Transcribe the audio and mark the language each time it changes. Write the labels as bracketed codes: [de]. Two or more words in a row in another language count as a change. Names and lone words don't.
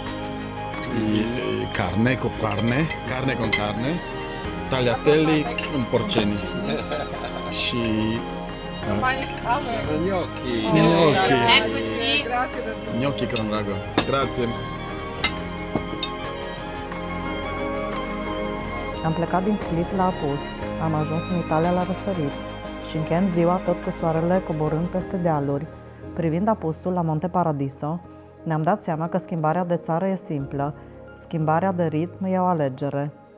[it] Carne con carne. Carne con carne. Tagliatelli con porceni. [ro] Și... [it] Gnocchi. Gnocchi. Eccoci. Gnocchi con rago. Grazie. [ro] Am plecat din Split la apus, am ajuns în Italia la răsărit și încheiem ziua tot cu soarele coborând peste dealuri. Privind apusul la Monte Paradiso, ne-am dat seama că schimbarea de țară e simplă, schimbarea de ritm e o alegere.